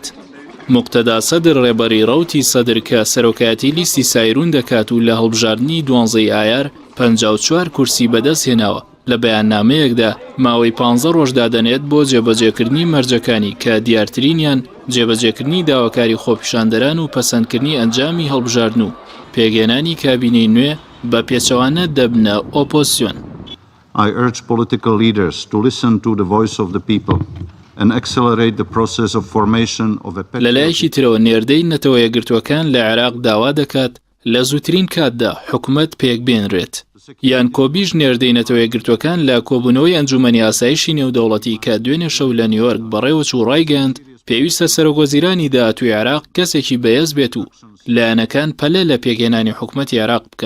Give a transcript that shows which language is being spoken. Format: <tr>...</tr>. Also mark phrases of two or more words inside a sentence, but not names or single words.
<ckb>موقتەدا سەدر ڕێبەری ڕەوتی سەدر کە سەرۆکایەتی لیستی سایرون دەکات و لە هەڵبژاردننی 12 ئایار 54 کورسی بەدەست هێناوە. لە بەیاننامەیەکدا ماوەی 15 ڕۆژ دادەنێت بۆ جێبەجێکردنی مەرجەکانی کە دیارترینیان جێبەجێکردنی داواکاری خۆپیشاندەران و پەسەندکردنی ئەنجامی هەڵبژاردن و پێگەێنانی کابینەی نوێ بە پێچەوانە دەبنە ئۆپۆزیسیۆن.</ckb> <en>I urge political leaders to listen to the voice of the people and accelerate the process of formation of a</en> <ckb>لەلایەکی ترەوە نێردەی نەتەوە یەکگرتووەکان لە عێراق داوا دەکات لە زووترین کاتدا حکوومەت پێک بێنرێت. یان کۆبیش نێردەی نەتەوە یەکگرتووەکان لە کۆبوونەوەی ئەنجومەنی ئاسایشی نێودەوڵەتی کە دوێنێ شەو لە نیویۆرک بەڕێوە چوو ڕایگەاند پێویستە سەرۆکوەزیرانی داهاتووی عێراق کەسێکی بەهێز بێت و لایەنەکان پەلە لە پێگەێنانی حکوومەتی عێراق بکەن.</ckb>